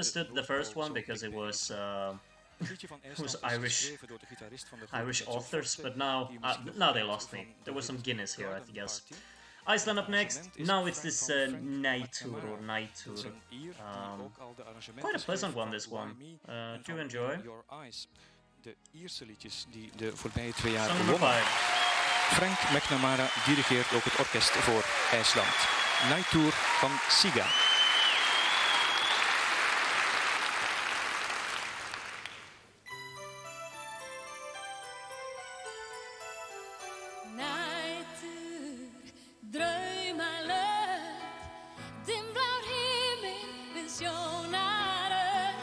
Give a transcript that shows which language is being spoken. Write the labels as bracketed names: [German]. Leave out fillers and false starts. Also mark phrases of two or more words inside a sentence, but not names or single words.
[English] I understood the first one because it was who's Irish authors, but now they lost me. There was some Guinness here, I guess. Iceland up next. Now it's this Neitur or Neitur. Quite a pleasant one, this one. Do enjoy. [Dutch] De Ierse liedjes die de voorbije 2 jaar [English] Song number [Dutch] gewonnen. 5. Frank McNamara dirigeert ook het orkest voor IJsland. Night Tour van Siga. [Icelandic] Nætur, draumalönd, dimmblár himinn við sjónarönd.